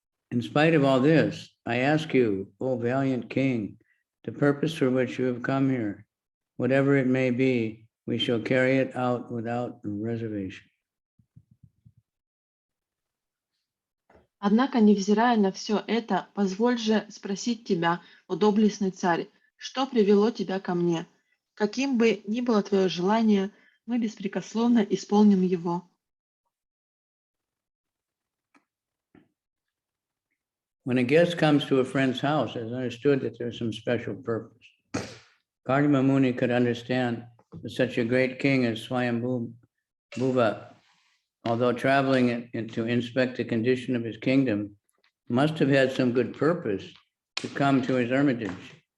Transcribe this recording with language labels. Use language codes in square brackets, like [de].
[en] In spite of all this, I ask you, O valiant king, the purpose for which you have come here, whatever it may be, we shall carry it out without reservation. [ru] Однако, невзирая на все это, позволь же спросить тебя, о доблестный царь, что привело тебя ко мне? Каким бы ни было твое желание, мы беспрекословно исполним его. [en] When a guest comes to a friend's house, it's understood that there's some special purpose. Kardama Muni could understand that such a great king as Swayambhu Bhuva, although traveling to inspect the condition of his kingdom, must have had some good purpose to come to his hermitage.